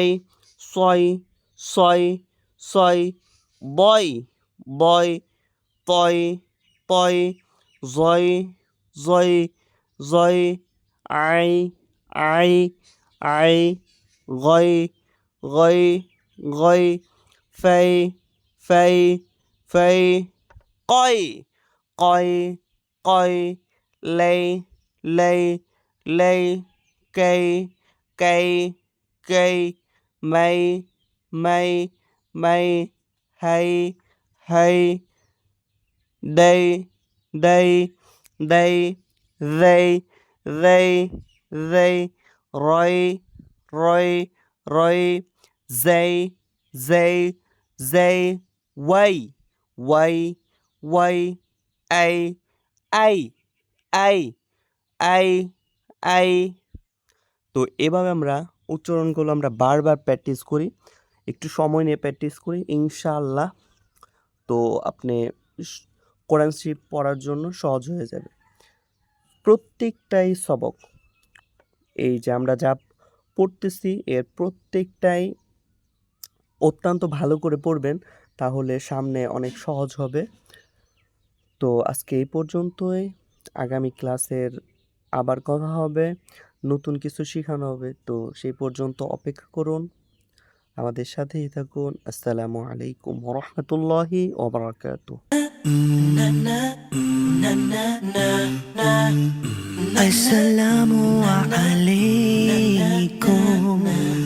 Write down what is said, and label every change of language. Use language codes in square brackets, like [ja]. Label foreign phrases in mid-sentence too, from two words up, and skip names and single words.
[bn] ছয়, ছয়, ছয়। বয়, বয়। তয়, তয়। জয়, জয়, জয়। আই, আই, আই। গয়, গয়, গয়। ফেই, ফেই, ফেই। কয়, কয়, কয়। লেই, লেই, লেই। কেই, কেই, কেই। মাই, মাই, মাই। হাই, হাই। দেই, দেই, দেই। দেই, দেই, দেই। রয়, রয়, রয়। যেই, যেই, যেই। ওয়াই, ওয়াই ওয়াই আই আই আই আই আই। তো এভাবে আমরা উচ্চারণগুলো আমরা বারবার প্র্যাকটিস করি, একটু সময় নিয়ে প্র্যাকটিস করি, ইনশাআল্লাহ তো আপনি কোরআন শরীফ পড়ার জন্য সহজ হয়ে যাবে। প্রত্যেকটাই সবক, এই যে আমরা যা পড়তেছি এর প্রত্যেকটাই অত্যন্ত ভালো করে পড়বেন, তাহলে সামনে অনেক সহজ হবে। তো আজকে এই পর্যন্তই, আগামী ক্লাসের আবার কথা হবে, নতুন কিছু শেখানো হবে। তো সেই পর্যন্ত অপেক্ষা করুন, আমাদের সাথেই থাকুন। [ar] السلام عليكم ورحمة الله وبركاته. السلام عليكم.